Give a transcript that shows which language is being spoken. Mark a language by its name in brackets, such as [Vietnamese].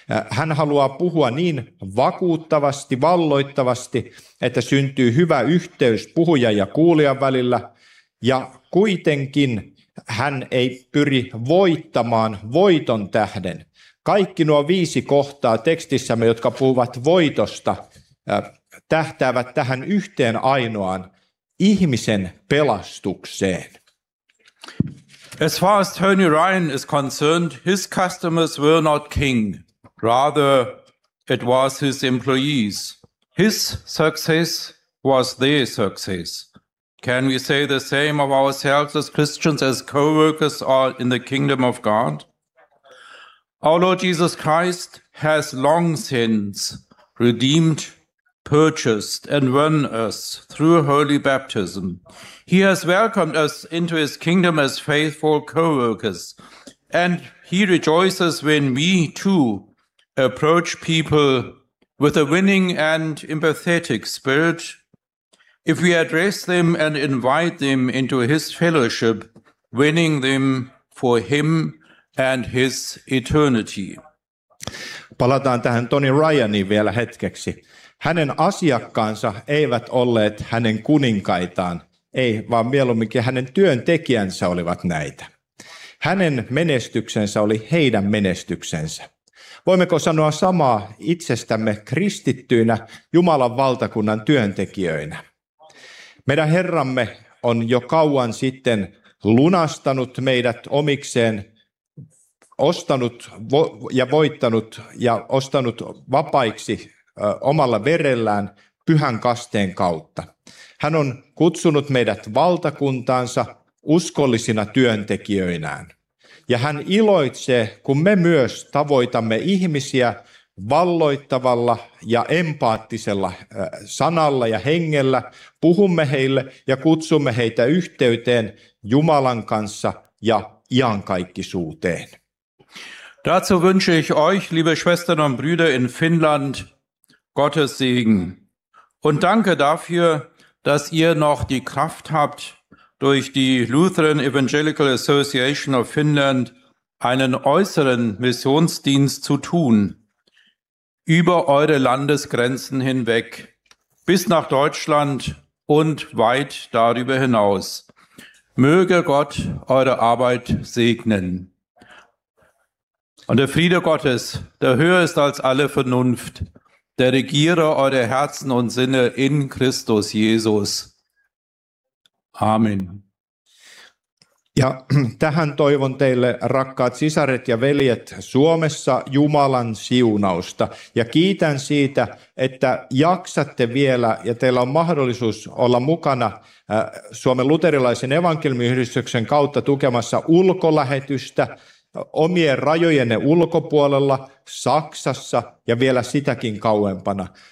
[Finnish] Hän haluaa puhua niin vakuuttavasti, valloittavasti, että syntyy hyvä yhteys puhujan ja kuulijan välillä, ja kuitenkin hän ei pyri voittamaan voiton tähden. Kaikki nuo viisi kohtaa tekstissämme, jotka puhuvat voitosta, tähtäävät tähän yhteen ainoaan ihmisen pelastukseen. [English] As far as Tony Ryan is concerned, his customers were not king. Rather, it was his employees. His success was their success. Can we say the same of ourselves as Christians, as co-workers are in the kingdom of God? Our Lord Jesus Christ has long since redeemed, purchased, and won us through holy baptism. He has welcomed us into his kingdom as faithful co-workers, and he rejoices when we too approach people with a winning and empathetic spirit. If we address them and invite them into his fellowship, winning them for him and his eternity. [Finnish] Palataan tähän Tony Ryaniin vielä hetkeksi. Hänen asiakkaansa eivät olleet hänen kuninkaitaan, ei vaan mieluumminkin hänen työntekijänsä olivat näitä. Hänen menestyksensä oli heidän menestyksensä. Voimmeko sanoa samaa itsestämme kristittyinä Jumalan valtakunnan työntekijöinä? Meidän Herramme on jo kauan sitten lunastanut meidät omikseen, ostanut ja voittanut ja ostanut vapaiksi omalla verellään pyhän kasteen kautta. Hän on kutsunut meidät valtakuntaansa uskollisina työntekijöinään. Ja hän iloitsee, kun me myös tavoitamme ihmisiä valloittavalla ja empaattisella sanalla ja hengellä, puhumme heille ja kutsumme heitä yhteyteen Jumalan kanssa ja iankaikkisuuteen. [German] Dazu wünsche ich euch, liebe Schwestern und Brüder in Finnland, Gottes Segen. Und danke dafür, dass ihr noch die Kraft habt, durch die Lutheran Evangelical Association of Finland einen äußeren Missionsdienst zu tun, über eure Landesgrenzen hinweg, bis nach Deutschland und weit darüber hinaus. Möge Gott eure Arbeit segnen. Und der Friede Gottes, der höher ist als alle Vernunft, der regiere eure Herzen und Sinne in Christus Jesus. Amen. [Finnish] Ja tähän toivon teille, rakkaat sisaret ja veljet Suomessa, Jumalan siunausta. Ja kiitän siitä, että jaksatte vielä ja teillä on mahdollisuus olla mukana Suomen luterilaisen evankeliumiyhdistyksen kautta tukemassa ulkolähetystä omien rajojenne ulkopuolella, Saksassa ja vielä sitäkin kauempana.